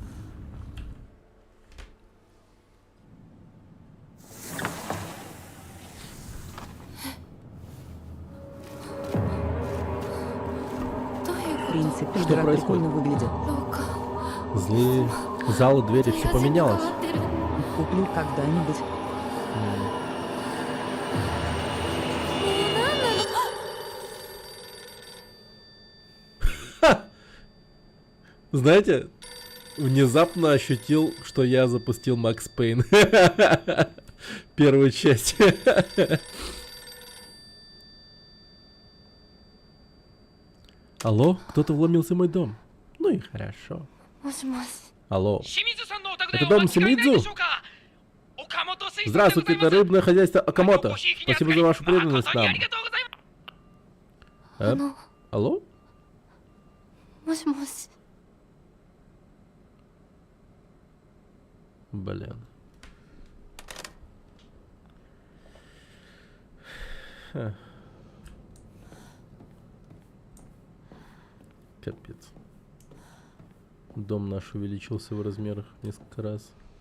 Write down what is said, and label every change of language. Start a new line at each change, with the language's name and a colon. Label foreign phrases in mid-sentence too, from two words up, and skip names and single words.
Russian: В принципе, Что игра происходит? прикольно выглядит.
Japanese: 廊下
Russian: Злые залы, двери, все
Japanese: 部屋全部変わ
Russian: поменялось.
Japanese: ってる
Russian: Куплю когда-нибудь.
Japanese: もう何なの
Russian: Знаете, внезапно ощутил, что я запустил Макс Пейн. Первую часть. Алло, кто-то вломился в мой дом. Ну и хорошо.
Japanese: もしもし
Russian: Алло.
Japanese: 清水さんのお宅で
Russian: Это
Japanese: お
Russian: дом
Japanese: 間違いないで
Russian: Симидзу?
Japanese: しょうか。岡本水産でご
Russian: Здравствуйте,
Japanese: ざいま
Russian: это
Japanese: す。
Russian: рыбное хозяйство Акамото.
Japanese: ごひいきに
Russian: Спасибо за вашу
Japanese: 扱い
Russian: преданность
Japanese: 誠に
Russian: нам.
Japanese: ありがとうございます。
Russian: А?
Japanese: あの
Russian: Алло?
Japanese: もしもし
Russian: Блин. Ха. Капец. Дом наш увеличился в размерах несколько раз.